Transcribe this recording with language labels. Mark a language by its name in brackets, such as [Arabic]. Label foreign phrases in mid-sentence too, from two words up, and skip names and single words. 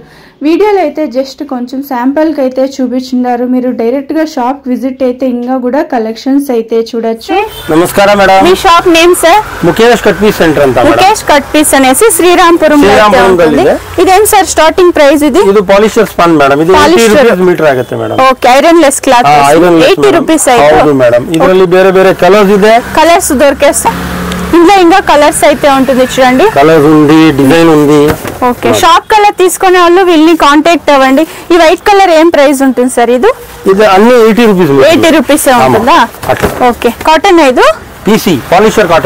[Telugu] వీడియోలో అయితే జస్ట్ కొంచెం శాంపుల్ కి అయితే చూపించున్నారు. మీరు డైరెక్ట్ గా [English] shop visit [Telugu] అయితే ఇంకా కూడా కలెక్షన్స్ అయితే చూడొచ్చు. నమస్కారం మేడం, మీ [English] shop name sir? [Telugu] ముఖేష్ కట్ పీస్ సెంటర్ అంతా. ముఖేష్ కట్ పీస్ అనేసి శ్రీరాంపురం ఉంటుంది. ఇదేం సార్ [English] starting price? [Telugu] ఇది [English] polyester spun madam. [Telugu] ఇది 80 [English] rupees meter [Kannada] ಆಗುತ್ತೆ ಮೇಡಂ. [Telugu] ఓకే, [English] iron less cloth [Telugu] 80 రూపాయస్ అయితే. [Kannada] ಹೌದು ಮೇಡಂ. ಇದರಲ್ಲಿ ಬೇರೆ ಬೇರೆ ಕಲರ್ಸ್ ಇದೆ. [Telugu] కలర్స్ దొరికేస్తా. ఇందులో ఇంకా కలర్స్ అయితే ఉంటుంది చూడండి. కలర్స్ ఉంది, డిజైన్ ఉంది. ఓకే, షాప్ కలర్ తీసుకునే వాళ్ళు వీళ్ళని కాంటాక్ట్ అవ్వండి. ఈ [English] white colour [Telugu] ఏం ప్రైస్ ఉంటుంది సార్? ఇది అన్ని 80 రూపీస్. 80 రూపీస్ ఉంటుందా? ఓకే, కాటన్ ఇది [English] PC polyester cotton.